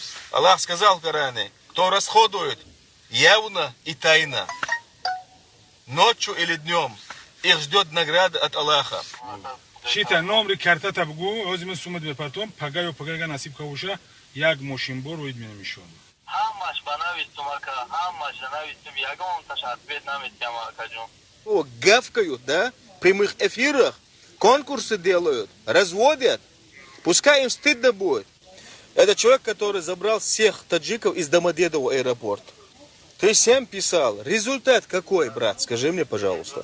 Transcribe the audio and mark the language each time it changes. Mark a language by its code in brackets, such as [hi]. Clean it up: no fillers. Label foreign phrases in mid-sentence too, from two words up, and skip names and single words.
[ru] Аллах сказал в Коране, кто расходует явно и тайно, ночью или днем, их ждет награда от Аллаха. [tg] Шита номри карта табгу, озим суммат бепартом, пагаю пагага насиб кавуша, як мошимбор уид мене мишон. Хамаш банавистум ака, хамаш банавистум, ягон ташат бед намистям акаджун. [ru] О, гавкают, да? В прямых эфирах, конкурсы делают, разводят. Пускай им стыдно будет. Это человек, который забрал всех таджиков из Домодедово аэропорта. Ты сам писал. Результат какой, брат? Скажи мне, пожалуйста.